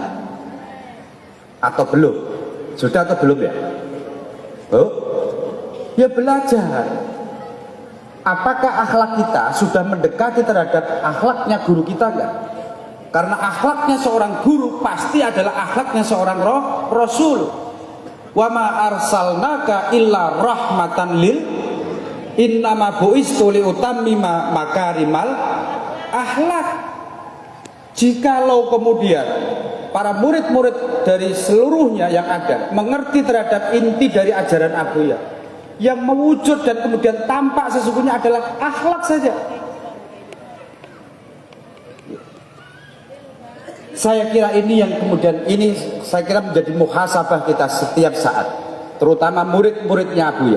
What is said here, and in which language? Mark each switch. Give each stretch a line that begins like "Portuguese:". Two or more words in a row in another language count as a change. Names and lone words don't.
Indonesian: Atau belum? Sudah atau belum ya? Oh? Ya belajar. Apakah akhlak kita sudah mendekati terhadap akhlaknya guru kita enggak? Karena akhlaknya seorang guru pasti adalah akhlaknya seorang rasul.
Arabic: وما أرسلناك إلا رحمة لل إنما بعثت لأتمم مكارم الأخلاق.
Indonesian: Jikalau kemudian para murid-murid dari seluruhnya yang ada mengerti terhadap inti dari ajaran Abuya, yang mewujud dan kemudian tampak sesungguhnya adalah akhlak saja. Saya kira ini yang kemudian ini saya kira menjadi muhasabah kita setiap saat, terutama murid-muridnya Abuya.